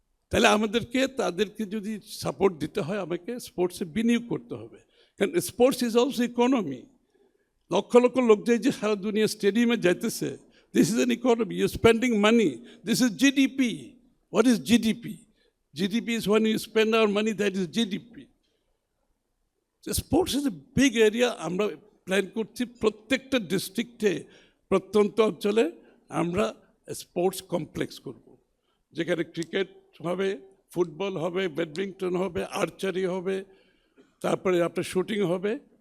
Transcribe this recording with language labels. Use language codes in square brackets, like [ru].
[bn] তাহলে আমাদেরকে তাদেরকে যদি সাপোর্ট দিতে হয়, আমাকে স্পোর্টসে বিনিয়োগ করতে হবে। [en] কারণ sports is also economy. [bn] Lakh lakh লোক যে সারা দুনিয়া স্টেডিয়ামে যাইতেছে, [en] This is an economy, you spending money, this is GDP. What is GDP? GDP is when you spend our money, that is GDP. Sports is a big area. [bn] আমরা plan করছি প্রত্যেকটা ডিস্ট্রিক্টে, প্রত্যন্ত অঞ্চলে আমরা স্পোর্টস কমপ্লেক্স করব, যেখানে cricket হবে, ফুটবল হবে, ব্যাডমিন্টন হবে, আর্চারি হবে, তারপরে আপনার শুটিং হবে।